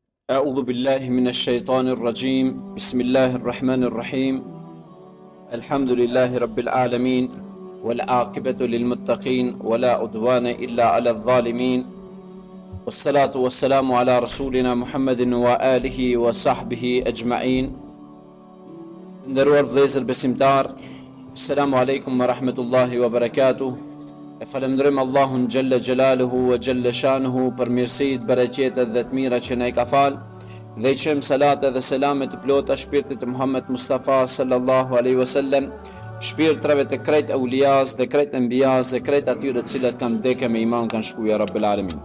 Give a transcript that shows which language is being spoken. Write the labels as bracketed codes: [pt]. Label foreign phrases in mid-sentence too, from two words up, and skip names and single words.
[ar] أعوذ بالله من الشيطان الرجيم بسم الله الرحمن الرحيم الحمد لله رب العالمين والعاقبة للمتقين ولا عدوان إلا على الظالمين والصلاة والسلام على رسولنا محمد وآله وصحبه أجمعين. [sq] Nderuar vëllezër besimtar, [ar] السلام عليكم ورحمة الله وبركاته. [sq] E falenderojmë Allahun [ar] جل جلاله وجل شأنه [sq] për mirësitë, bereqetet dhe të mira që na i ka falë, dhe i qëm salate dhe selamet të plota shpirtit të Muhammed Mustafa [ar] صلى الله عليه وسلم, [sq] shpirtrave të krejt aulias dhe krejt enbijas dhe krejt atyre të cilët kanë vdekë me iman kanë shkuja [ar] رب العالمين.